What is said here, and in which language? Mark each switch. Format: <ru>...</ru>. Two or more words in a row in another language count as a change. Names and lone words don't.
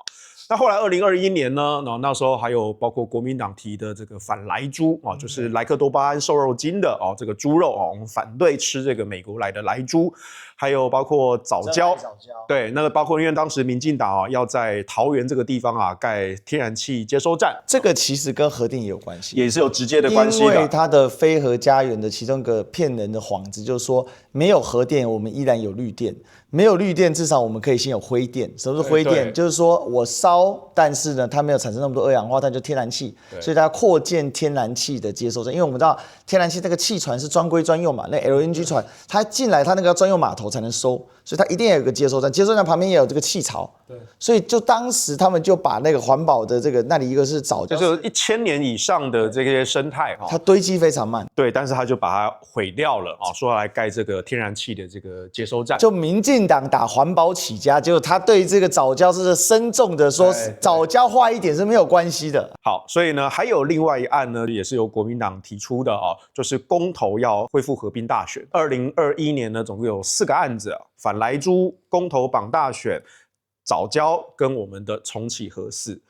<zh>那後來2021年呢，那時候還有包括國民黨提的這個反萊豬啊，就是萊克多巴胺瘦肉精的這個豬肉啊，我們反對吃這個美國來的萊豬，還有包括藻礁，對，那個包括因為當時民進黨要在桃園這個地方蓋天然氣接收站，這個其實跟核電也有關係，也是有直接的關係的。因為它的非核家園的其中一個騙人的幌子就是說，沒有核電，我們依然有綠電。沒有綠電，至少我們可以先有灰電。什麼是灰電？就是說我燒，但是呢，它沒有產生那麼多二氧化碳，就天然氣。所以它擴建天然氣的接收站，因為我們知道天然氣那個氣船是專歸專用嘛，那 LNG 船它進來，它那個要專用碼頭才能收，所以它一定要有個接收站。接收站旁邊也有這個氣槽。所以就當時他們就把那個環保的這個那裡一個是藻礁，就是1000年以上的這些生態它堆積非常慢。對，但是他就把它毀掉了啊，說要來蓋這個天然氣的這個接收站。就民進黨打環保起家，結果他對這個藻礁是深重的說，藻礁壞一點是沒有關係的。好，所以呢，還有另外一案呢，也是由國民黨提出的啊，就是公投要恢復合併大選。2021年呢，總共有4個案子，反萊豬、公投綁大選、藻礁跟我們的重啟核4。</zh>